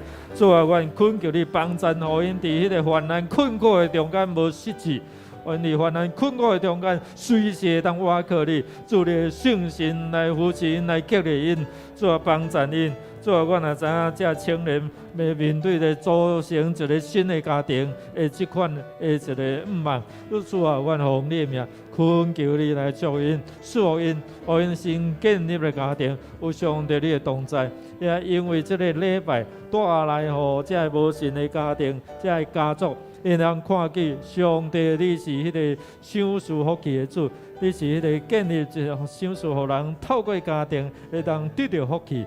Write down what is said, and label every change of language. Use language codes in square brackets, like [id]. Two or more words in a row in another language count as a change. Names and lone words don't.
[nan] 主啊，阮恳求你帮助，互因伫迄个患难困苦的中间无失志。愿你患难困苦的中间，随时当倚靠你，主你的信心来扶持因，来激励因，主啊帮助因。主啊，我也知影这青年要面对着组成一个新的家庭的这款的一个毋望。主啊，阮奉你的名恳求你来祝因、祝福因，互因新建立的家庭有上帝你的同在。也因为这个礼拜带来互这无信的家庭、这家族。因人看见上帝，你是迄个享受福气的主，你是迄个建立一个享受，互人透过家庭会当得到福气。